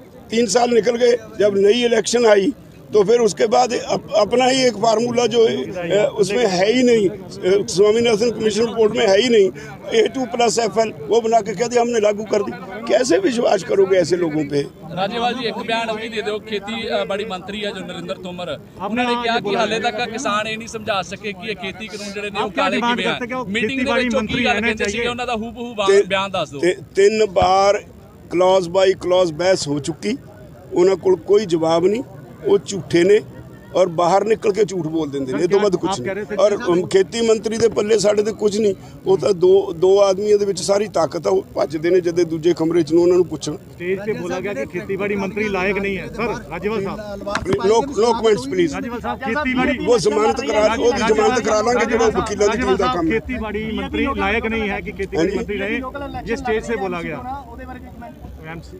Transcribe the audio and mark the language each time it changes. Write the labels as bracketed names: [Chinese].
[Hindi] 3 साल निकल गए, जब नई इलेक्शन आई तो फिर उसके बाद अपना ही एक फार्मूला जो उसमें है ही नहीं, स्वामीनाथन कमीशन रिपोर्ट में है ही नहीं, A2+FL वो बना के कह दिया हमने लागू कर दी। कैसे विश्वास करोगे ऐसे लोगों पे? राजेवाल जी एक बयान भी दे दो। खेती बड़ी मंत्री है जो नरेंद्र तोमर, उन्होंने कहा कि हाले तक किसान ये नहीं समझा सके कि ये खेती कानून [Punjabi] ਜਿਹੜੇ ਨੇ ਉਹ ਕਾਲੇ ਕਿਵੇਂ ਆ। ਮੀਟਿੰਗ ਦੇ ਵਿੱਚ ਕੀ ਗੱਲ ਕਹਿੰਦੇ ਸੀ ਉਹਨਾਂ ਦਾ ਹੂਬਹੂ ਬਿਆਨ ਦੱਸ ਦਿਓ। [Hindi] 3 ਬਾਰ क्लॉज बाई क्लॉज बहस हो चुकी, उन्होंने कोल कोई जवाब नहीं। वो झूठे ने और बाहर निकल के झूठ बोल देंगे ने तो बाद कुछ नहीं। और खेती मंत्री [Punjabi] ਦੇ ਪੱਲੇ ਸਾਡੇ ਤੇ ਕੁਝ ਨਹੀਂ। ਉਹ ਤਾਂ ਦੋ ਆਦਮੀਆਂ ਦੇ ਵਿੱਚ ਸਾਰੀ ਤਾਕਤ ਆ। ਉਹ ਭੱਜਦੇ ਨੇ ਜਦੇ ਦੂਜੇ ਕਮਰੇ 'ਚ ਨੂੰ ਉਹਨਾਂ ਨੂੰ ਪੁੱਛਣ। [Hindi] स्टेज पे बोला गया कि खेतीबाड़ी मंत्री लायक नहीं है। सर राजेवाल साहब नो कमेंट्स प्लीज। राजेवाल साहब खेतीबाड़ी वो जमानत करा लांगे जो वकीलों की टीम का काम है। खेतीबाड़ी मंत्री लायक नहीं है कि खेतीबाड़ी मंत्री रहे, ये स्टेज से बोला गया।